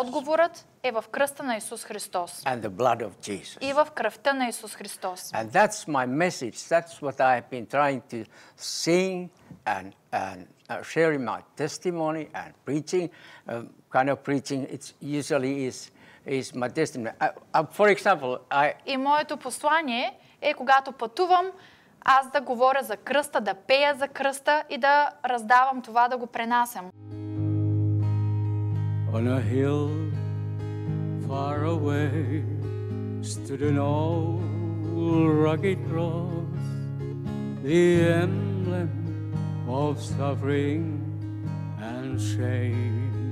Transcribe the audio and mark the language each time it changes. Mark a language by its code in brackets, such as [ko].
[bg] отговорът е в кръста на Исус Христос. [en] And the blood of Jesus. [bg] И в кръвта на Исус Христос. [en] And that's my message. That's what I've been trying to sing and sharing my testimony and preaching. Kind of preaching. It's usually is my testimony. For example, [bg] И моето послание е, когато пътувам, аз да говоря за кръста, да пея за кръста и да раздавам това, да го пренасям. [en] On a hill far away stood an old rugged cross, the emblem of suffering and shame.